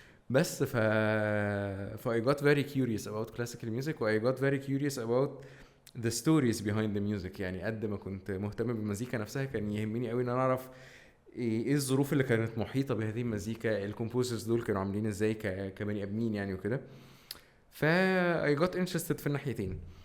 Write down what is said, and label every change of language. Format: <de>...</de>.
<en>بس I got very curious about classical music, و I got very curious about the stories behind the music.</en> <ar>يعني قد ما كنت مهتم بالمزيكا نفسها كان يهمني قوي ان انا اعرف ايه الظروف اللي كانت محيطة بهذه المزيكا، الكومبوزرز دول كانوا عاملين ازاي كبني ادمين يعني وكده.</ar> <en>I got interested</en> <ar>في الناحيتين.</ar>